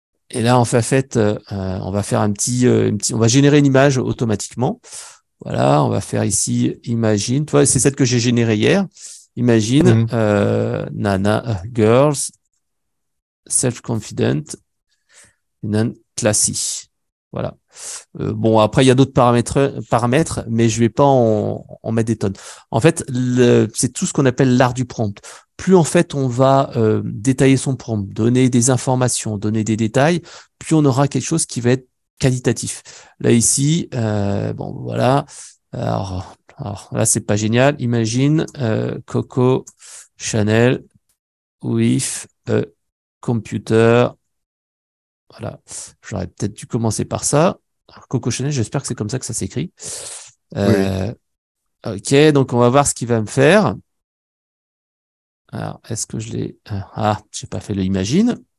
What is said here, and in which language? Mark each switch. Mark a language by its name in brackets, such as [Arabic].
[French] Et là, en fait, on va faire on va générer une image automatiquement. Voilà, on va faire ici, imagine. Tu vois, c'est celle que j'ai générée hier. Imagine, Mhm. [English] Nana, girls, self-confident, and classy. [French] Voilà. Bon, après, il y a d'autres paramètres, mais je vais pas en mettre des tonnes. En fait, c'est tout ce qu'on appelle l'art du prompt. Plus, en fait, on va détailler son prompt, donner des informations, donner des détails, plus on aura quelque chose qui va être qualitatif. Là, ici, bon, voilà. Alors là, c'est pas génial. [English] Imagine Coco Chanel with a computer. [French] Voilà. J'aurais peut-être dû commencer par ça. Coco Chanel, j'espère que c'est comme ça que ça s'écrit. Oui. Euh, ok, donc on va voir ce qu'il va me faire. Alors, est-ce que je l'ai... Ah, j'ai pas fait le imagine.